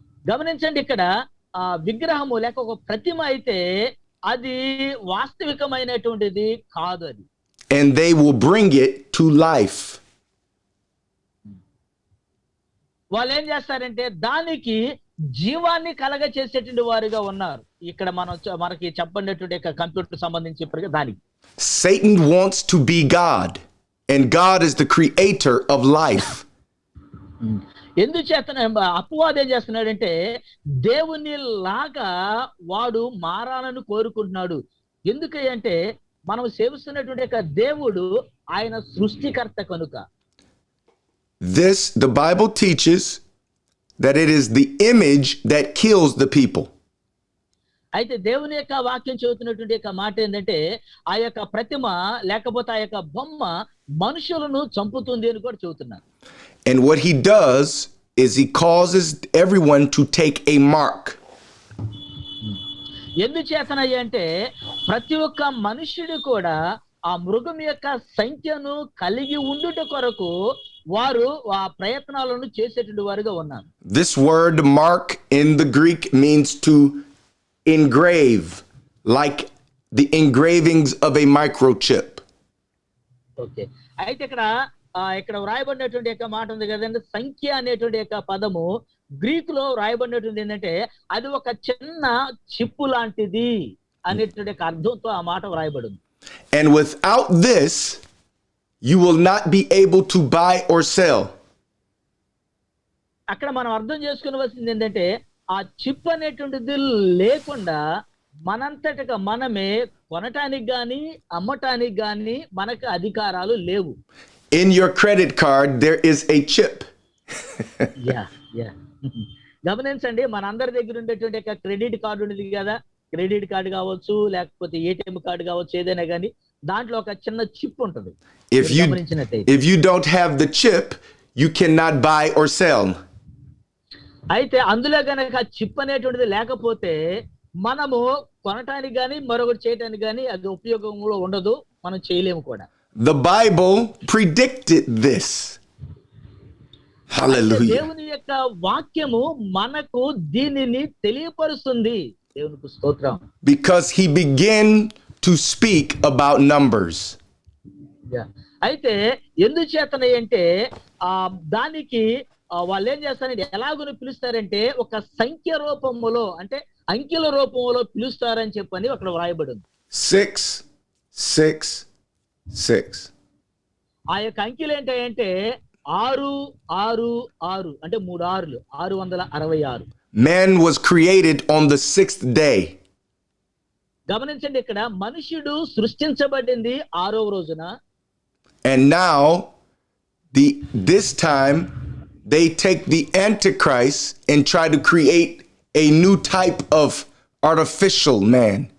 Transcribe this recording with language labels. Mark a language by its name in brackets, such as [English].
[Telugu] గమనించండి, ఇక్కడ ఆ విగ్రహము లేక ఒక ప్రతిమ అయితే అది వాస్తవికమైనటువంటిది కాదు అది. [English] And they will bring it to life. [Telugu] వాళ్ళు ఏం చేస్తారంటే దానికి జీవాన్ని కలగ చేసేటువంటి వారుగా ఉన్నారు. ఇక్కడ మనకి చెప్పండినటువంటి కంప్యూటర్ సంబంధించి ఇప్పటికే దానికి [English] Satan wants to be God, and God is the creator of life. [Telugu] ఎందుచేత అపవాది ఏం చేస్తున్నాడంటే దేవుని లాగా వాడు మారాలని కోరుకుంటున్నాడు. ఎందుకంటే మనం సేవిస్తున్నటువంటి దేవుడు ఆయన సృష్టికర్త కనుక. [English] The Bible teaches that it is the image that kills the people. [Telugu] అయితే దేవుని యొక్క వాక్యం చెబుతున్నటువంటి యొక్క మాట ఏంటంటే ఆ యొక్క ప్రతిమ లేకపోతే ఆ యొక్క బొమ్మ మనుషులను చంపుతుంది అని కూడా చెబుతున్నారు. [English] And what he does is he causes everyone to take a mark. [Telugu] ఎందుచేతనయ్య అంటే ప్రతి ఒక్క మనుష్యుడు కూడా ఆ మృగం యొక్క సంఖ్యను కలిగి ఉండుట కొరకు వారు ఆ ప్రయత్నాలను చేసేటువంటి వారుగా ఉన్నారు. [English] This word mark in the Greek means to engrave, like the engravings of a microchip. Okay. [Telugu] అయితే ఇక్కడ వ్రాయబడినటువంటి యొక్క మాట ఉంది కదండి, సంఖ్య అనేటువంటి యొక్క పదము గ్రీకులో వ్రాయబడినటువంటి ఏంటంటే అది ఒక చిన్న చిప్పు లాంటిది అనేటువంటి యొక్క అర్థంతో ఆ మాట వ్రాయబడింది. [English] And without this, you will not be able to buy or sell. [Telugu] అక్కడ మనం అర్థం చేసుకోవాల్సింది ఏంటంటే ఆ చిప్ అనేటువంటిది లేకుండా మనంతటగా మనమే కొనటానికి గాని అమ్మటానికి గాని మనకు అధికారాలు లేవు. [English] In your credit card, there is a chip. [Telugu] Yeah గమనించండి, మనందరి దగ్గర ఉండేటువంటి యొక్క క్రెడిట్ కార్డు ఉంది కదా, క్రెడిట్ కార్డు కావచ్చు లేకపోతే ఏటీఎం కార్డు కావచ్చు, ఏదైనా కానీ దాంట్లో ఒక చిన్న చిప్ ఉంటుంది. [English] If you don't have the chip, you cannot buy or sell. [Telugu] అయితే అందులో గనక చిప్ అనేటువంటిది లేకపోతే మనము కొనటానికి గాని మరొకటి చేయటానికి గాని అది ఉపయోగంలో ఉండదు, మనం చేయలేము కూడా. [English] The Bible predicted this. Hallelujah. [Telugu] దేవుని యొక్క వాక్యము మనకు దీనిని తెలియపరుస్తుంది. దేవునికి స్తోత్రం. [English] Because he began to speak about numbers. [Telugu] అయితే ఎందుచేతన అంటే దానికి వాళ్ళు ఏం చేస్తారంటే ఎలాగో పిలుస్తారంటే ఒక సంఖ్య రూపములో అంటే అంకెల రూపంలో పిలుస్తారని చెప్పని అక్కడ వ్రాయబడింది. [English] 6 6 6. [Telugu] ఆ యొక్క అంకెలు ఏంటంటే 6 6 6 అంటే 3 6లు 666. [English] Man was created on the 6th day. [Telugu] గమనించండి, ఇక్కడ మనుష్యుడు సృష్టించబడింది 6వ రోజున. [English] And now this time they take the Antichrist and try to create a new type of artificial man.